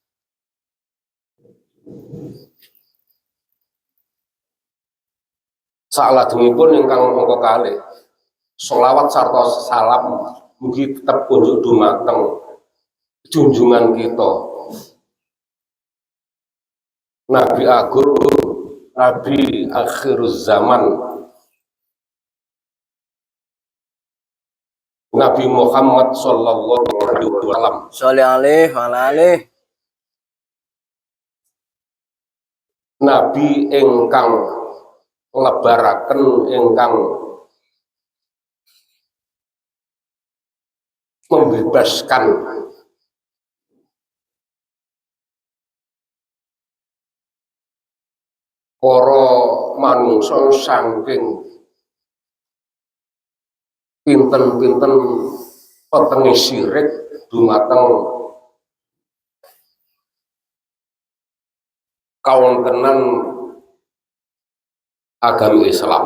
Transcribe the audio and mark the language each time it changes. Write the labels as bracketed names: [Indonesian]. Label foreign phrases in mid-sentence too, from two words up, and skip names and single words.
[Javanese] Salajengipun ingkang angka kalih sholawat sarta salam mugi tetep kunjuk dumateng junjungan kita Nabi Agung, Nabi [Arabic] akhiruz zaman, [Javanese] Nabi Muhammad [Arabic] sallallahu alaihi wasallam. Sholli alaihi wa alihi. [Javanese] Nabi ingkang lebaraken, ingkang membebaskan para manungsa saking pinten-pinten petenge syirik dumateng kawontenan agama Islam.